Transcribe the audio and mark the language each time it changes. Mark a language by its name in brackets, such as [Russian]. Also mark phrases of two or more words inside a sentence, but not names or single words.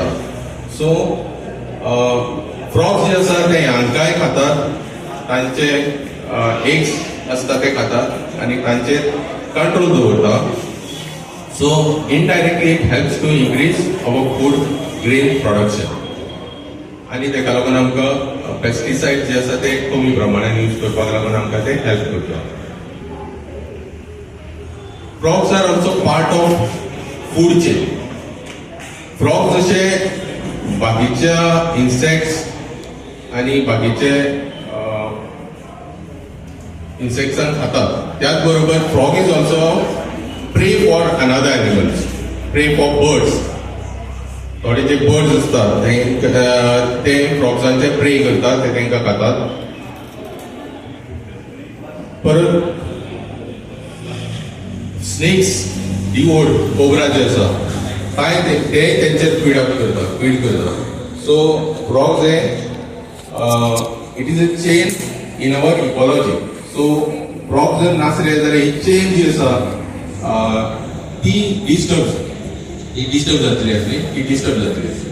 [Konkani] सो फ्रॉग्स जे आसा ते हांकांय खातात, तांचे एग्स आसता ते खातात आनी तांचेर कंट्रोल दवरता. [English] so indirectly it helps to increase our food grain production [Konkani] आनी ताका लागून आमकां पेस्टिसायड जे आसा ते कमी प्रमाणात यूज करपाक लागून आमकां ते हेल्प करता. [English] Frogs are also part of food chain. Frogs [Konkani] जशे बाकीच्या इन्सेक्ट्स आणि बाकीचे इन्सेक्ट्सांक खातात त्याच बरोबर [English] frog is also prey for another animals, prey for birds. [Konkani] थोडे जे बर्ड्स असतात ते फ्रॉग्सांचे प्रे करतात, ते तांकां खातात. परत स्नेक्स डिवोड कोबरा जे आसा काय ते तेंचेर फीड करता सो फ्रॉग्स हे [English] it is a chain in our ecology [Konkani] सो फ्रॉग जर नासले जाल्यार ही चेन जी आसा ती डिस्टर्ब जातली आसली